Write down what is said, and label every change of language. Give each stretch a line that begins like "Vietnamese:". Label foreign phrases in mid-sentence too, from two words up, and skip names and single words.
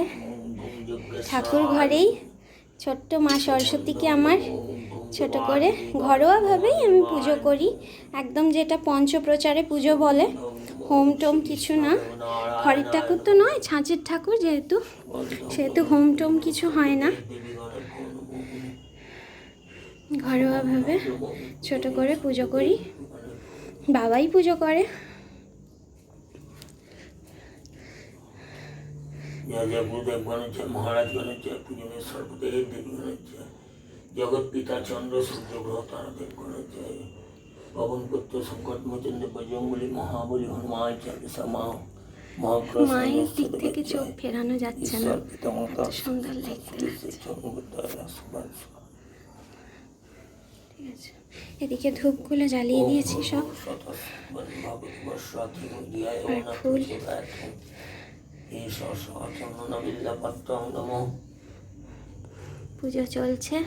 Bangla: ঠাকুর ঘরেই ছোট্ট মা সরস্বতীকে আমার ছোট করে ঘরোয়াভাবেই আমি পুজো করি, একদম যেটা পঞ্চপ্রচারে পুজো বলে, হোম টোম কিছু না। ঘরের ঠাকুর তো নয়, ছাঁচের ঠাকুর সেহেতু হোম টোম কিছু হয় না, ঘরোয়াভাবে ছোট করে পুজো করি, বাবাই পুজো করে।
Hindi: जय गुरुदेव गणेश, महाराज गणेश, पूजनीय सर्वदेव देवी गणेश, जगत पिता चंद्र सूर्य ग्रह तारादेव गणेश, पवन पुत्र संकट मोचन बजरंगबली महाबली हनुमान चालीसा
Bangla: মায়ের দিক থেকে চোখ ফেরানো যাচ্ছে না, এত সুন্দর লাগছে। ঠিক আছে, এদিকে ধূপগুলো জ্বালিয়ে দিয়েছি সব, আর ফুল পুজো চলছে।